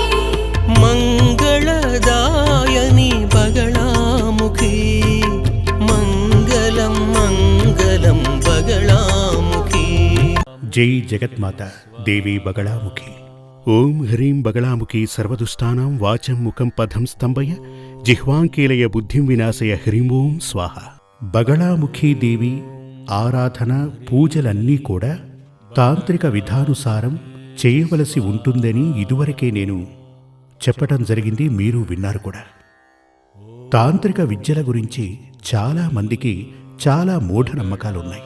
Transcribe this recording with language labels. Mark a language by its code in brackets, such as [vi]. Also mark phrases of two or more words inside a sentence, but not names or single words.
[sa] मंगलदायिनी बगलामुखी मंगलम मंगलम बगलामुखी। जय जगन्माता देवी बगलामुखी। ओं ह्रीं बगलामुखी सर्वदुष्टानां वाचं मुखं पदं स्तंभय जिह्वांकीलय बुद्धिं विनाशय హ్రీం ఓం స్వాహ। [te] బగళాముఖీ దేవి ఆరాధన పూజలన్నీ కూడా తాంత్రిక విధానుసారం చేయవలసి ఉంటుందని ఇదివరకే నేను చెప్పటం జరిగింది, మీరు విన్నారు కూడా। తాంత్రిక విద్యల గురించి చాలా మందికి చాలా మూఢనమ్మకాలున్నాయి।